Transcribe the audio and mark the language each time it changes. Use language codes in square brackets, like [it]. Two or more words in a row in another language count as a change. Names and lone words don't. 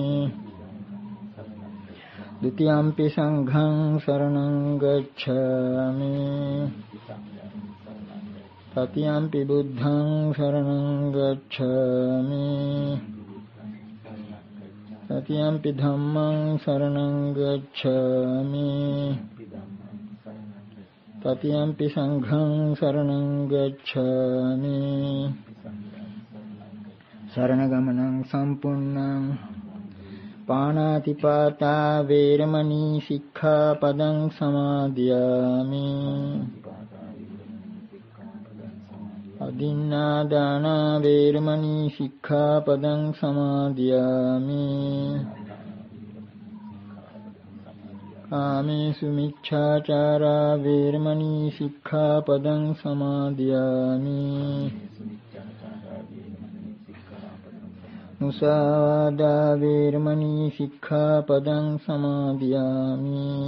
[pi] द्वितीयंपि संघं शरणं गच्छामि तृतीयंपि बुद्धं शरणं गच्छामि तृतीयंपि धम्मं शरणं गच्छामि तृतीयंपि संघं शरणं गच्छामि शरणगमनं सम्पूर्णं पाणातिपाता वेरमणि सिक्खापदं समादयामि अदिन्नादाना वेरमणि सिक्खापदं समादयामि कामेषु मिच्छाचारा वेरमणि सिक्खापदं समादयामि मुसावादा वेरमणि सिक्खापदं समादयामि